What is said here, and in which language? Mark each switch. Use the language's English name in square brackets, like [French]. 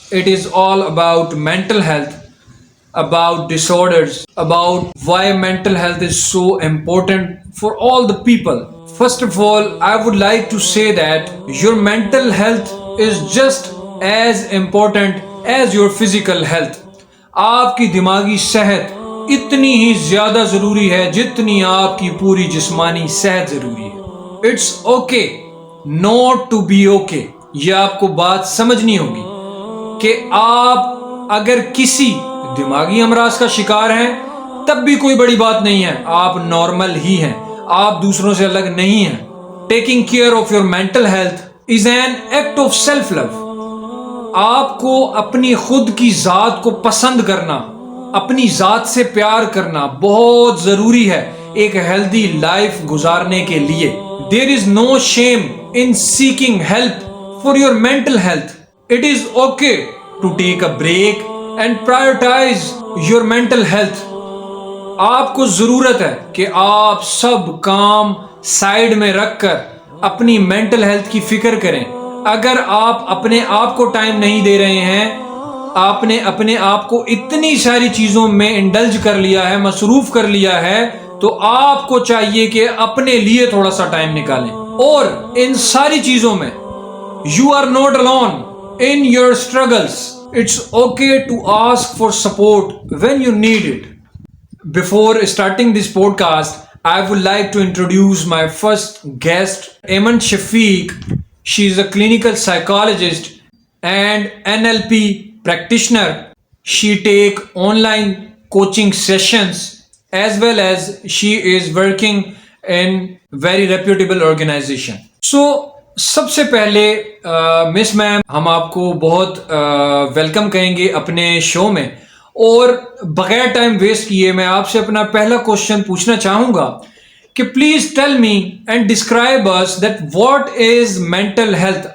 [English] It is all about mental health, about disorders, about why mental health is so important for all the people. First of all, I would like to say that your mental health is just as important as your physical health. [Urdu] آپ کی دماغی صحت اتنی ہی زیادہ ضروری ہے جتنی آپ کی پوری جسمانی صحت ضروری ہے. [English] It's okay not to be okay. [Urdu] یہ آپ کو بات سمجھنی ہوگی کہ آپ اگر کسی دماغی امراض کا شکار ہیں تب بھی کوئی بڑی بات نہیں ہے، آپ نارمل ہی ہیں، آپ دوسروں سے الگ نہیں ہیں. [English] Taking care of your mental health is an act of self love. [Urdu] آپ کو اپنی خود کی ذات کو پسند کرنا، اپنی ذات سے پیار کرنا بہت ضروری ہے ایک ہیلدی لائف گزارنے کے لیے. [English] There is no shame in seeking help for your mental health. It is okay to take a break and prioritize your mental health. [Urdu] آپ کو ضرورت ہے کہ آپ سب کام سائیڈ میں رکھ کر اپنی مینٹل ہیلتھ کی فکر کریں. اگر آپ اپنے آپ کو ٹائم نہیں دے رہے ہیں، آپ نے اپنے آپ کو اتنی ساری چیزوں میں انڈلج کر لیا ہے، مصروف کر لیا ہے، تو آپ کو چاہیے کہ اپنے لیے تھوڑا سا ٹائم نکالیں. اور ان ساری چیزوں میں [English] You are not alone in your struggles. It's okay to ask for support when you need it. Before starting this podcast, I would like to introduce my first guest, Ayman Shafiq. She is a clinical psychologist and NLP practitioner. She take online coaching sessions as well as she is working in very reputable organization. [Urdu] So سب سے پہلے مس میم ہم آپ کو بہت welcome کہیں گے اپنے شو میں، اور بغیر ٹائم ویسٹ کیے میں آپ سے اپنا پہلا کوشچن پوچھنا چاہوں گا کہ [English] Please tell me and describe us that what is mental health.